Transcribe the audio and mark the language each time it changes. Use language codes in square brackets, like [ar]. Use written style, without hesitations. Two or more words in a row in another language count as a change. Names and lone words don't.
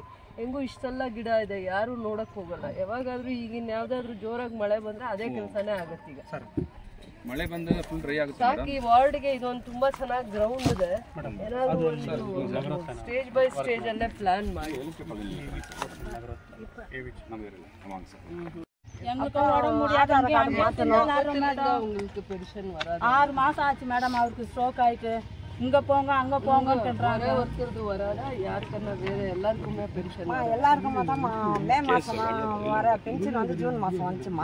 [kn] ಹೆಂಗೂ ಇಷ್ಟೆಲ್ಲ ಗಿಡ ಇದೆ, ಯಾರು ನೋಡಕ್ ಹೋಗಲ್ಲ. ಯಾವಾಗಾದ್ರೂ ಈಗಿನ ಯಾವ್ದಾದ್ರು ಜೋರಾಗಿ ಮಳೆ ಬಂದ್ರೆ ಅದೇ ಕೆಲಸನೇ ಆಗತ್ತೆ. ಈಗ ಮಳೆ ಬಂದಾಗ [en] full dry [kn] ಆಗುತ್ತೆ ಸಾಕು. ಈ ವಾರ್ಡ್ಗೆ ಇದೊಂದು ತುಂಬಾ ಚೆನ್ನಾಗಿ ಗ್ರೌಂಡ್ ಇದೆ. ಏನಾದ್ರು [en] stage by stage [kn] ಅಲ್ಲೇ ಪ್ಲಾನ್ ಮಾಡಿ. [ta] எங்களுக்கு உடம்பு முடியாது உங்களுக்கு பென்ஷன் வராது. 6 மாசம் ஆச்சு மேடம். அவருக்கு ஸ்ட்ரோக் ஆயிட்டு இங்க போங்க அங்க போங்கன்றாங்க. ஒருத்தருக்கு வராதா? யாருக்குன்னா வேற எல்லாருக்குமே பென்ஷன் எல்லாருக்குமே தான் மே மாசம் வர பென்ஷன் வந்து ஜூன் மாசம் வந்துச்சுமா.